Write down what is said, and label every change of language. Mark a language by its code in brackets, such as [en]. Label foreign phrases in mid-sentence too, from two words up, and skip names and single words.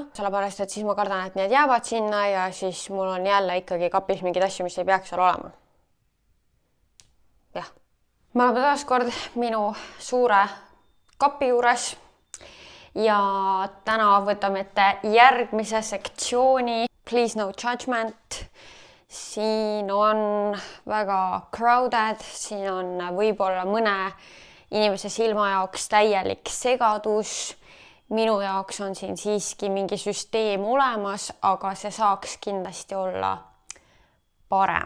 [et] Sellepärast, et siis ma kardan, et need jäävad sinna ja siis mul on jälle ikkagi kapis mingid asju, mis ei peaks seal olema. Jah. Me oleme taas kord minu suure kapi juures ja täna võtame ette järgmise sektsiooni. [en] Please no judgment. [et] Siin on väga crowded, siin on võib-olla mõne inimese silma jaoks täielik segadus. Minu jaoks on siin siiski mingi süsteem olemas, aga see saaks kindlasti olla parem.